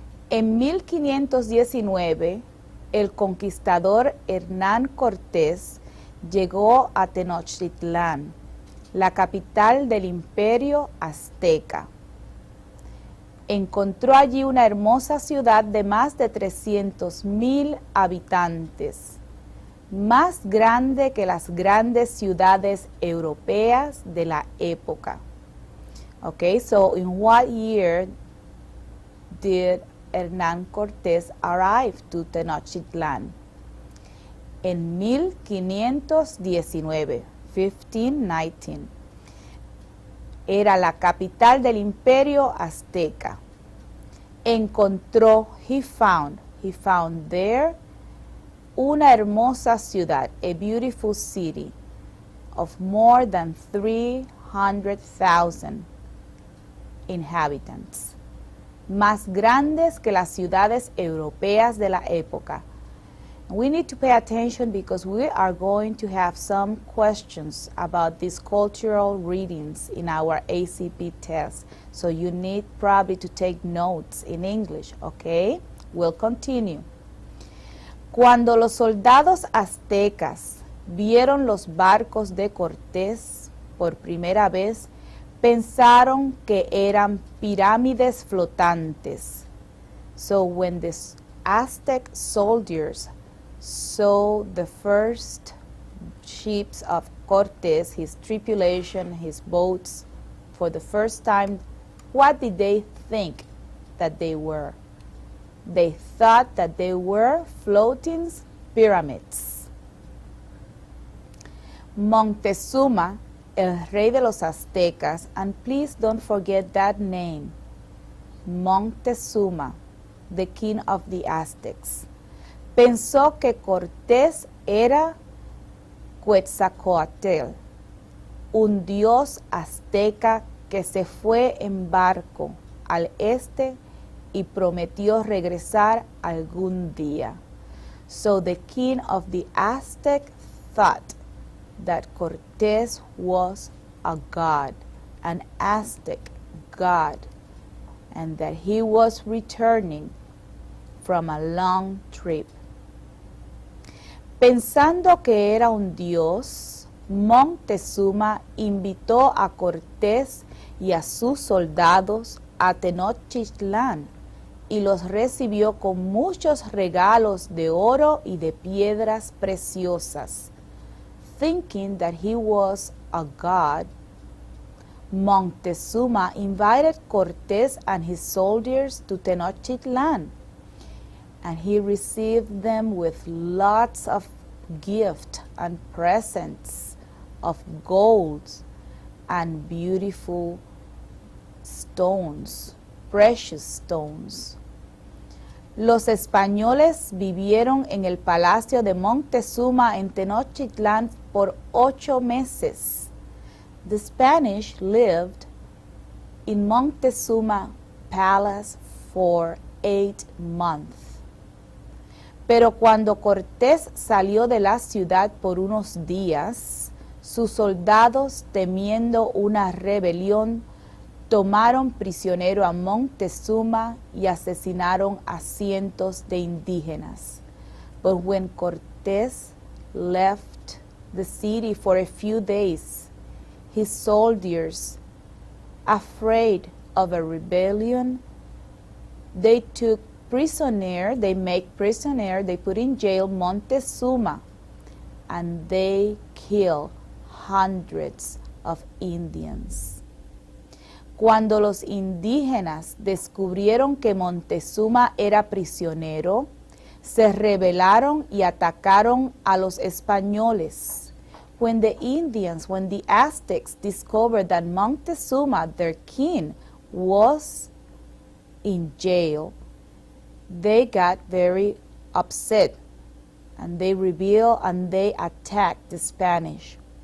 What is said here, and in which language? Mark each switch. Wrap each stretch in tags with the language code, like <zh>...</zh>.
<es>En 1519, el conquistador Hernán Cortés llegó a Tenochtitlán, la capital del imperio azteca. Encontró allí una hermosa ciudad de más de 300,000 habitantes, más grande que las grandes ciudades europeas de la época.</es> <en>Okay, so in what year did Hernán Cortés arrive to Tenochtitlán?</en> <es>En 1519, 1519. Era la capital del imperio azteca. Encontró,</es> <en>he found there</en> <es>una hermosa ciudad,</es> <en>a beautiful city of more than 300,000 inhabitants,</en> <es>más grandes que las ciudades europeas de la época.</es> <en>We need to pay attention because we are going to have some questions about these cultural readings in our ACP test. So you need probably to take notes in English, okay? We'll continue.</en> <es>Cuando los soldados aztecas vieron los barcos de Cortés por primera vez, pensaron que eran pirámides flotantes.</es> <en>So when the Aztec soldiers saw the first ships of Cortés, his tripulation, his boats, for the first time, what did they think that they were? They thought that they were floating pyramids.</en> <es>Montezuma, el rey de los aztecas,</es> <en>and please don't forget that name, Montezuma, the king of the Aztecs,</en> <es>pensó que Cortés era Quetzalcóatl, un dios azteca que se fue en barco al este y prometió regresar algún día.</es> <en>So the king of the Aztec thought that Cortés was a god, an Aztec god, and that he was returning from a long trip.</en> <es>Pensando que era un dios, Montezuma invitó a Cortés y a sus soldados a Tenochtitlán y los recibió con muchos regalos de oro y de piedras preciosas.</es> <en>Thinking that he was a god, Montezuma invited Cortés and his soldiers to Tenochtitlán, and he received them with lots of gifts and presents of gold and beautiful stones, precious stones.</en> <es>Los españoles vivieron en el palacio de Montezuma en Tenochtitlán por 8 meses.</es> <en>The Spanish lived in Montezuma Palace for 8 months.</en> <es>Pero cuando Cortés salió de la ciudad por unos días, sus soldados, temiendo una rebelión, tomaron prisionero a Montezuma y asesinaron a cientos de indígenas.</es> <en>But when Cortés left the city for a few days, his soldiers, afraid of a rebellion, they took prisoner, they put in jail Montezuma, and they killed hundreds of Indians.</en> <es>Cuando los indígenas descubrieron que Montezuma era prisionero, se rebelaron y atacaron a los españoles.</es> <en>When the Aztecs discovered that Montezuma, their king, was in jail, they got very upset, and they rebelled and they attacked the Spanish.</en>